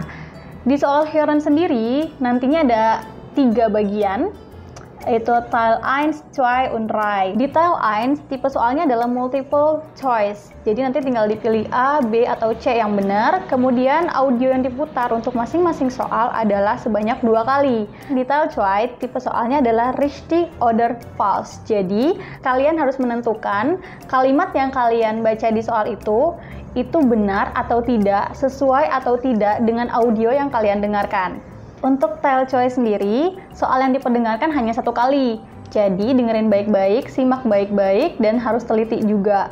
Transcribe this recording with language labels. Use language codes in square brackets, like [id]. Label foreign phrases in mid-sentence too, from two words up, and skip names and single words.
[id] Di soal hören sendiri nantinya ada 3 bagian, yaitu Teil 1, 2, und 3. Di Teil 1, tipe soalnya adalah [en] multiple choice. [id] Jadi nanti tinggal dipilih A, B, atau C yang benar. Kemudian audio yang diputar untuk masing-masing soal adalah sebanyak 2 kali. Di Teil 2, tipe soalnya adalah [de] richtig oder falsch. [id] Jadi kalian harus menentukan kalimat yang kalian baca di soal itu benar atau tidak, sesuai atau tidak dengan audio yang kalian dengarkan. Untuk Teil choice sendiri, soal yang diperdengarkan hanya 1 kali. Jadi dengerin baik-baik, simak baik-baik, dan harus teliti juga.